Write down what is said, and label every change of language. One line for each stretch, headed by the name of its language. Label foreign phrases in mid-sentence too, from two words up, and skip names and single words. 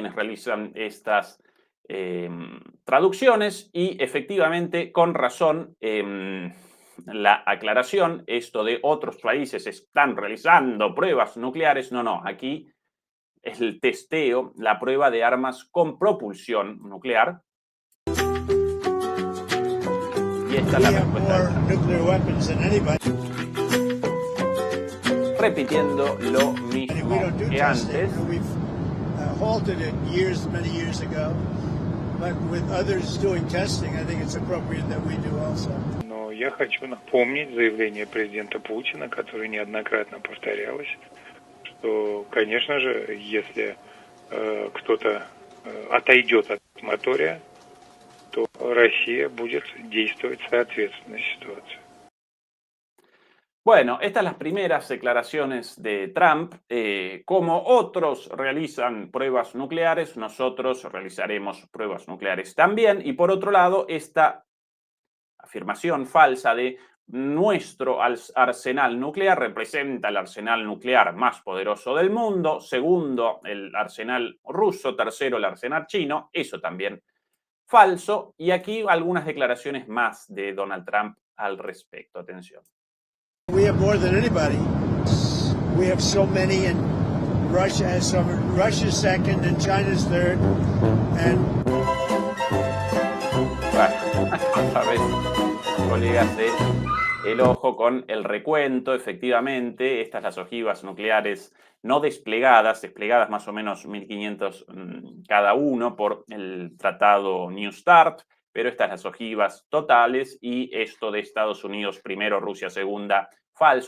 Spanish: quienes realizan estas traducciones, y efectivamente, con razón, la aclaración, esto de otros países están realizando pruebas nucleares, no, aquí es el testeo, la prueba de armas con propulsión nuclear. Y esta es la respuesta. Repitiendo lo mismo que antes.
Russian: Но я хочу напомнить заявление президента Путина, которое неоднократно повторялось, что, конечно же, если кто-то отойдет от моратория, то Россия будет действовать соответственно ситуации.
Spanish: Bueno, estas las primeras declaraciones de Trump. Como otros realizan pruebas nucleares, nosotros realizaremos pruebas nucleares también. Y por otro lado, esta afirmación falsa de nuestro arsenal nuclear representa el arsenal nuclear más poderoso del mundo, segundo el arsenal ruso, tercero el arsenal chino, eso también falso. Y aquí algunas declaraciones más de Donald Trump al respecto. Atención.
English: We have more than anybody. We have so many, and Russia has some. Russia's second, and China's third. And
Spanish: bueno, otra vez, colegas de El Ojo con el recuento. Efectivamente, estas las ojivas nucleares no desplegadas más o menos 1.500 cada uno por el tratado New START, pero estas las ojivas totales, y esto de Estados Unidos primero, Rusia segunda, falso.